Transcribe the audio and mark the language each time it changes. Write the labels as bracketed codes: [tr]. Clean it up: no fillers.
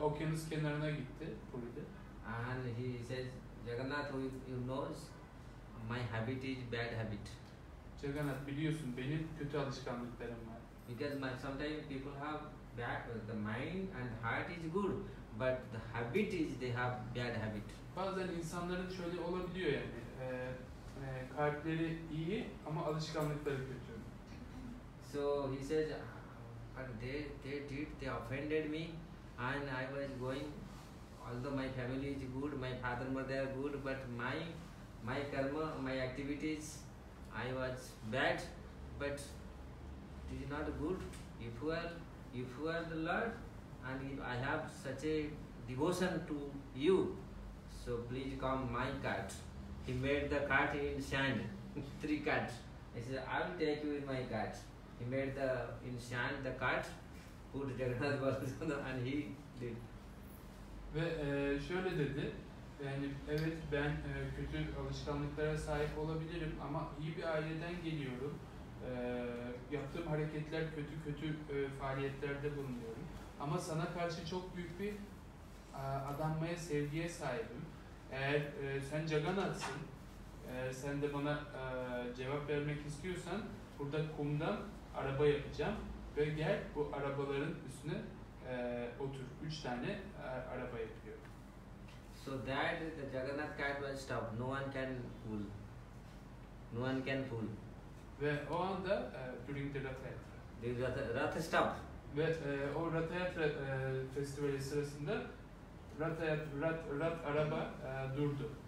[tr] okyanus kenarına gitti, Puri'de. [en] And he says, Jagannath, you knows my habit is bad habit. [tr] Jagannath, biliyorsun benim kötü alışkanlıklarım var. [en] Because sometimes people have bad, the mind and heart is good, but the habit is they have bad habit. [tr] Bazen insanların şöyle olabiliyor yani, kalpleri iyi ama alışkanlıkları kötü. [en] So he says, but they offended me, and I was going, although my family is good, my father mother are good, but my karma, my activities, I was bad, but it is not good. If you are the Lord, and if I have such a devotion to you, so please come my cart. He made the cart in sand, 3 carts. He said, I will take you in my cart. He made in sand the cart, put Jagannath Balasana, and he did. [tr] Ve şöyle dedi, yani evet ben kötü alışkanlıklara sahip olabilirim ama iyi bir aileden geliyorum. Yaptığım hareketler kötü faaliyetlerde bulunuyorum. Ama sana karşı çok büyük bir adanmaya, sevgiye sahibim. Eğer sen Jagannath'sın, sen de bana cevap vermek istiyorsan burada kumdan araba yapacağım ve gel bu arabaların üstüne otur. 3 tane araba yapıyor. [en] So that the Jagannath cart was stopped. No one can pull. No one can pull. [tr] Ve o anda [en] during the [tr] Rath Yatra. [en] The Rath stopped. [tr] Ve o Rath Yatra festivali sırasında Rath araba durdu.